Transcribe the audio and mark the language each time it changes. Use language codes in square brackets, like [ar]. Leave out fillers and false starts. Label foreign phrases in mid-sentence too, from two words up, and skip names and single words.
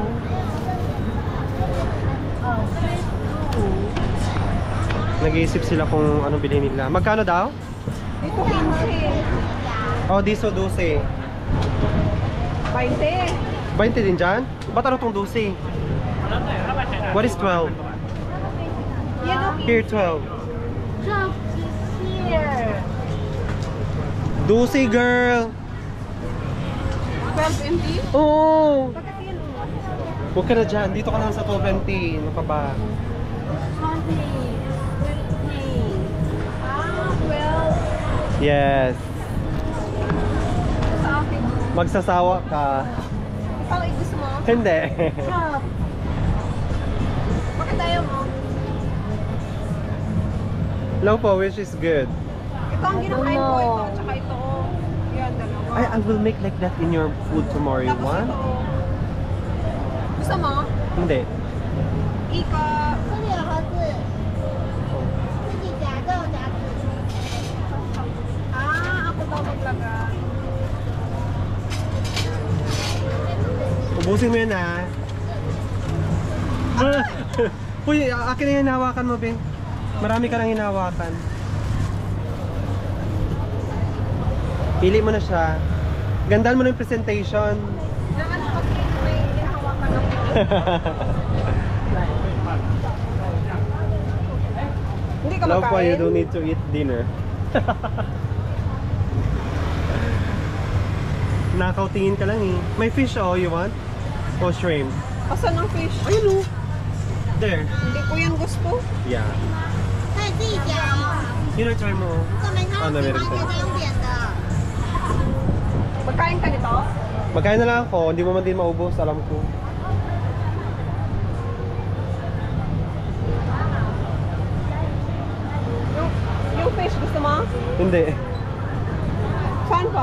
[tl] Nag-iisip sila kung ano bilhin nila. Magkano daw? Dito 15. Oh, diso 12. 20. 20 din dyan? Ba't ano tong 12? [en] What is 12? [tl] Yan o. [en] Here, 12. 12 is here. 12, girl! 12 MT? [tl] Oo! Bakit yan o? Huwag ka na dyan. Dito ka naman sa 12.20. Ano pa ba? 20. 20. Ah, 12. [en] Yes. [tl] Sa akin. Magsasawa ka. Ikaw, gusto mo? Hindi. 12. Bakit ayaw mo? Low po, [en] which is good. [tl] Ito ang ginakain ko. Ito, tsaka ito. Yan, dalawa. [en] I will make like that in your food tomorrow. You [tl] Tapos [en] want? [tl] ito. Gusto mo? Hindi. Ika. [zh] 这里有盒子，自己夹肉夹子。 [tl] Ah, ako daw maglagay. Ubusin mo yan ha. Uy, akin na yung hinawakan mo, Bing. Marami ka nang hinawakan. Pili mo na siya. Gandaan mo na yung presentation. Na ano kasi may hinahawakan ako. Hindi ka [en] Love pa, you [tl] makain? [en] don't need to eat dinner. [tl] Nakautingin ka lang eh. May fish oh, [en] you want? [tl] O shrimp? Asan ang fish? Ayun oh. There. Hindi ko yan gusto. [en] Yeah. [zh] 可以自己夹哦。 [tl] Yun ang try mo oh. [zh] 这没看 [tl] Ano [zh] 到喜 [tl] meron [zh] 欢 [tl] ka? [zh] 可以再用点的。 [tl] Magkain ka nito? Magkain na lang ako, hindi mo man din maubos, alam ko. Yung fish gusto mo? Hindi. Saan pa?